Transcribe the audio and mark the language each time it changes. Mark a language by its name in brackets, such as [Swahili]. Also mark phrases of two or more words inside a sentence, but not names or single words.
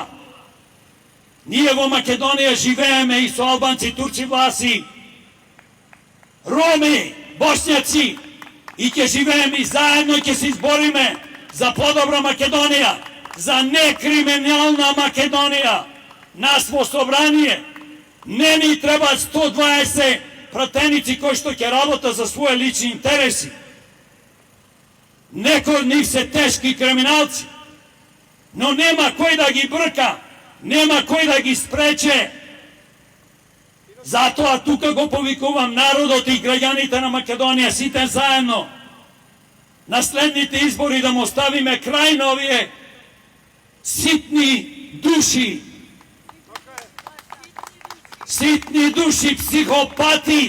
[Macedonian] Ние во Македонија живееме и со албанци, турци, власи, роми, босњаци, и ќе живееме и заедно ќе се избориме за подобра Македонија, за некриминална Македонија. Нас во собрание не ни требаат 120 пратеници кои што ќе работат за своји лични интереси. Некои од нив се тешки криминалци. но нема који да ги брка, нема који да ги спрече. Zato, а тука го повикувам народот и граѓаните на Македонија, сите заедно, на следните избори да му ставиме крај на овие ситни души, психопати.